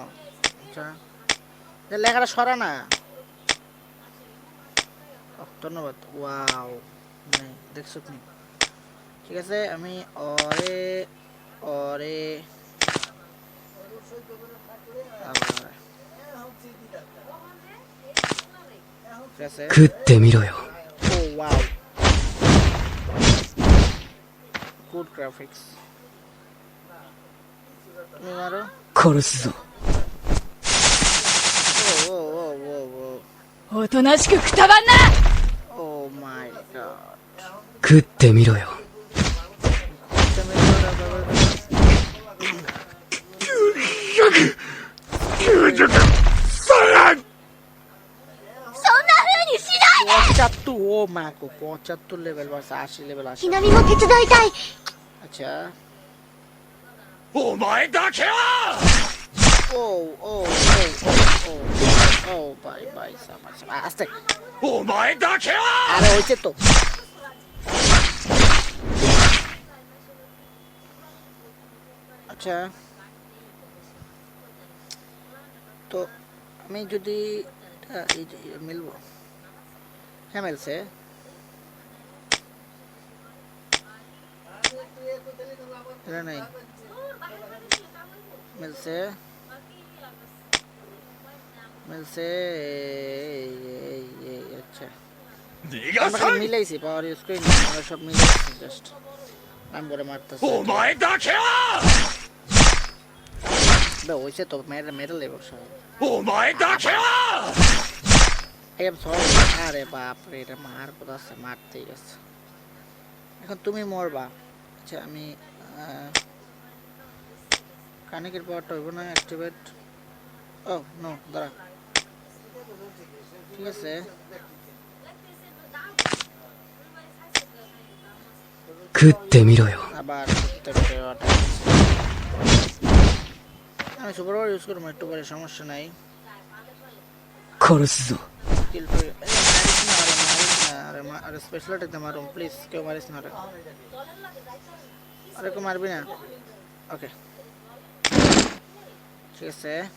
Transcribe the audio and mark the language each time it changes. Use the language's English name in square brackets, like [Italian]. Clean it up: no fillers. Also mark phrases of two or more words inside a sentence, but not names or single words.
[Bangla] আচ্ছা লেখাটা সরা না। ধন্যবাদ। ওয়াও, নেই দেখছো তুমি? ঠিক আছে, আমি ওরে ওরে আবার ঠিক আছে। [Japanese] 食ってみろよ [English] oh wow, good graphics. [Bangla] তুমি মারো। [Japanese] 殺すぞ ও ও ও ও ও おとなしくくたばんな [English] oh my god. [Japanese] 食ってみろよそんな風にしない [Bangla] 75, ও মা গো, 75 লেভেল বাস 80 লেভেল 80। [Japanese] ひなみも手伝いたい [Bangla] আচ্ছা [Japanese] お前だけは [Bangla] ও ও ও ও ও [English] bye bye [Bangla] সাবাস আস্তে। [Japanese] お前だけは [Bangla] আরে হইছে তো। আচ্ছা তো আমি যদি এই যে মিলবো, হ্যাঁ মিলছে। এটা নাই, মিলছে মিলছে। আচ্ছা [Japanese] 逃が [Bangla] আমরা [Japanese] さ [Bangla] খালি [Japanese] ん [Bangla] মিলাইছি, [English] power use [Bangla] করি না, আমরা সব মিলাইছি জাস্ট নাম করে মারতেছি। [Japanese] お前だけは [Bangla] বে হইছে তো, মেরে মেরে লেবো সব। [Japanese] お前だけは [English] I am sorry. [Bangla] আরে বাপ রে, এটা মার কথা আছে, মারতেই গেছে। এখন তুমি মরবা। আচ্ছা আমি কানিকের পাওয়ারটা হইব না অ্যাক্টিভেট। [English] oh no, [Bangla] দাঁড়া। ঠিক আছে, [Japanese] 食ってみろよ [Bangla] আবার আমি [English] super power use [Bangla] করবো একটু পরে, সমস্যা নাই। [Japanese] 殺すぞ [Bangla] কিল করে মারিস না, আরে মারিস না, আরে [English] special attack [Bangla] মারুম প্লিজ, কেউ মারিস না রে। আরে কেউ মারবি না, ওকে ঠিক আছে।